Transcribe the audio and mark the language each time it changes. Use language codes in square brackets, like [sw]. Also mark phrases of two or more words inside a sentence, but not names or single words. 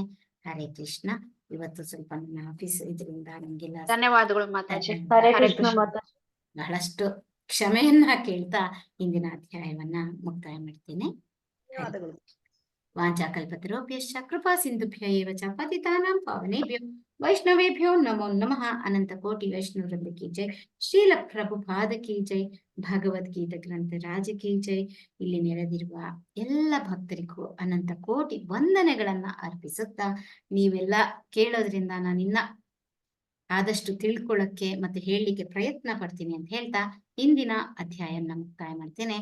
[kn] ಹರೇ ಕೃಷ್ಣ. ಇವತ್ತು ಸ್ವಲ್ಪ ನನ್ನ ಆಫೀಸ್ ಇದರಿಂದ ನಿಮ್ಗೆಲ್ಲ ಧನ್ಯವಾದಗಳು ಮಾತಾಜಿ. ಹರೇ ಕೃಷ್ಣ ಮಾತಾಜಿ. ಬಹಳಷ್ಟು ಕ್ಷಮೆಯನ್ನ ಕೇಳ್ತಾ ಇಂದಿನ ಅಧ್ಯಾಯವನ್ನ ಮುಕ್ತಾಯ ಮಾಡ್ತೇನೆ. ಧನ್ಯವಾದಗಳು. [sa] ವಾಂಚಾಕಲ್ಪತರುಭ್ಯಶ್ಚ ಕೃಪಾ ಸಿಂಧುಭ್ಯ ಏವ ಚ ಪತಿತಾನಾಂ ಪಾವನೇಭ್ಯೋ ವೈಷ್ಣವೇಭ್ಯೋ ನಮೋ ನಮಃ. [hi] अनंत कोटि वैष्णव वृंद की जय. श्रील प्रभुपाद की जय. भगवद्गीता ग्रंथ राज की जय. [kn] ಇಲ್ಲಿ ನೆರೆದಿರುವ ಎಲ್ಲ ಭಕ್ತರಿಗೂ ಅನಂತ ಕೋಟಿ ವಂದನೆಗಳನ್ನ ಅರ್ಪಿಸುತ್ತಾ, ನೀವೆಲ್ಲ ಕೇಳೋದ್ರಿಂದ ನಾನಿನ್ನ ಆದಷ್ಟು ತಿಳ್ಕೊಳ್ಳಕ್ಕೆ ಮತ್ತೆ ಹೇಳಲಿಕ್ಕೆ ಪ್ರಯತ್ನ ಪಡ್ತೀನಿ ಅಂತ ಹೇಳ್ತಾ ಇಂದಿನ ಅಧ್ಯಾಯನ ಮುಕ್ತಾಯ ಮಾಡ್ತೇನೆ.